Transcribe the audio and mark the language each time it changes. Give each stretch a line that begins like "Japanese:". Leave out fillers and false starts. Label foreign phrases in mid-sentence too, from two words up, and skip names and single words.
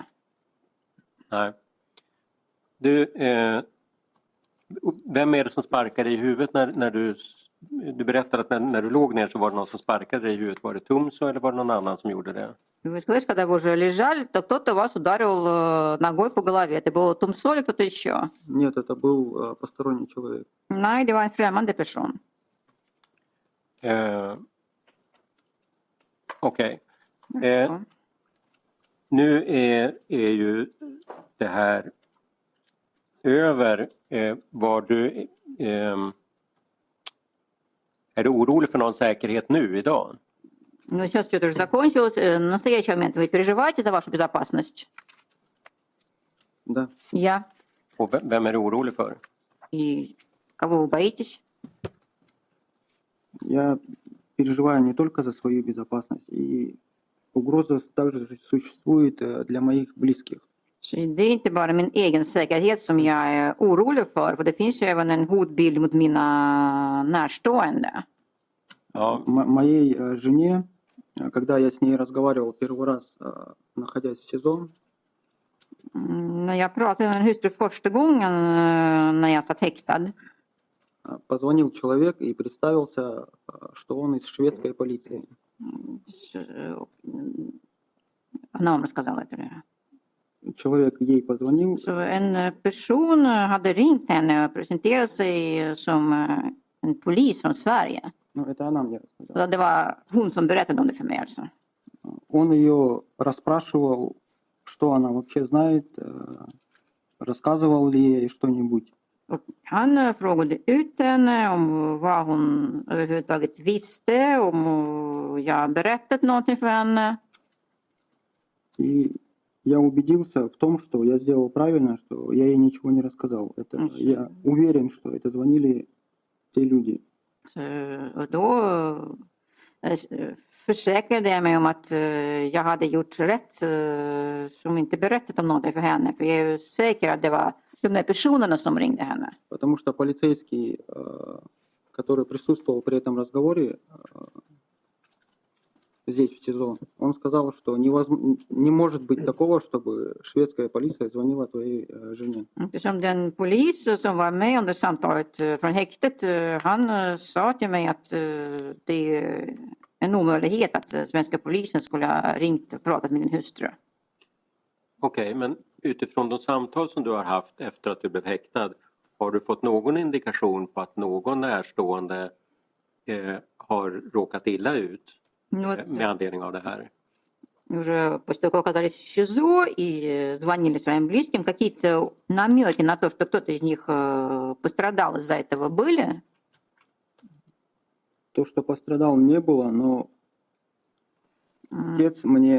Swedish: Nej. Du, vem är det som sparkar dig i huvudet när du berättar att när du låg ner så var det någon som sparkade dig i huvudet? Var det Tumso eller var det någon annan som gjorde det?
Russian: Вы сказали, когда вы уже лежали, то кто-то вас ударил ногой по голове. Это был Тумсо или кто-то еще? Нет, это был посторонний человек.
Swedish: Nej, det var en främmande person. Okej. Nu är ju det här över. Var du, är du orolig för någon säkerhet nu idag?
Russian: Но сейчас все это уже закончилось. В настоящий момент вы переживаете за вашу безопасность? Да. Я.
Swedish: Och vem är du orolig för?
Russian: И кого вы боитесь? Я переживаю не только за свою безопасность, и угроза также существует для моих близких.
Swedish: Så det är inte bara min egen säkerhet som jag är orolig för det finns ju även en hotbild mot mina närstående. Ja.
Russian: Моей жене, когда я с ней разговаривал первый раз, находясь в СИЗО,
Swedish: När jag pratade med min hustru första gången när jag satt häktad,
Russian: позвонил человек и представился, что он из шведской полиции. она вам рассказала это. Человек ей позвонил,
Swedish: Så en person hade ringt henne och presenterat sig som en polis från Sverige.
Russian: ну это она мне рассказала.
Swedish: Så det var hon som berättade om det för mig alltså.
Russian: Он ее расспрашивал, что она вообще знает, рассказывал ли ей что-нибудь.
Swedish: Och han frågade ut henne om vad hon överhuvudtaget visste, om jag berättat någonting för henne.
Russian: И я убедился в том, что я сделал правильно, что я ей ничего не рассказал. Это, я уверен, что это звонили те люди.
Swedish: Och då försäkrade jag mig om att jag hade gjort rätt som inte berättat om någonting för henne. För jag är ju säker att det var de där personerna som ringde henne.
Russian: Потому что полицейский, который присутствовал при этом разговоре здесь, в СИЗО, он сказал, что не может быть такого, чтобы шведская полиция звонила твоей жене.
Swedish: Eftersom den polis som var med under samtalet från häktet, han sa till mig att det är en omöjlighet att svenska polisen skulle ha ringt och pratat med din hustru. Okej, men utifrån de samtal som du har haft efter att du blev häktad, har du fått någon indikation på att någon närstående har råkat illa ut med anledning av det här?
Russian: Уже после того, как оказались в СИЗО и звонили своим близким, какие-то намеки на то, что кто-то из них пострадал из-за этого, были? То, что пострадал, не было, но Отец мне,